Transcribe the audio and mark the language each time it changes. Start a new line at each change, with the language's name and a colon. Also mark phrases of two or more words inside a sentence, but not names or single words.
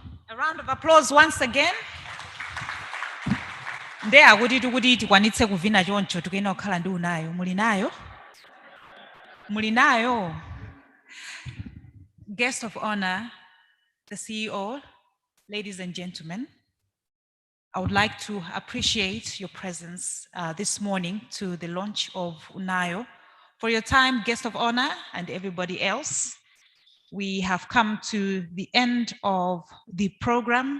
English: A round of applause once again.
Nyanja: Nde akuti tikuti tikwanitse kuvina choncho tikuyena kukhala ndi UNAYO. Muli nayo.
English: Guest of honor, the CEO, ladies and gentlemen, I would like to appreciate your presence this morning to the launch of UNAYO. For your time, guest of honor, and everybody else, we have come to the end of the program.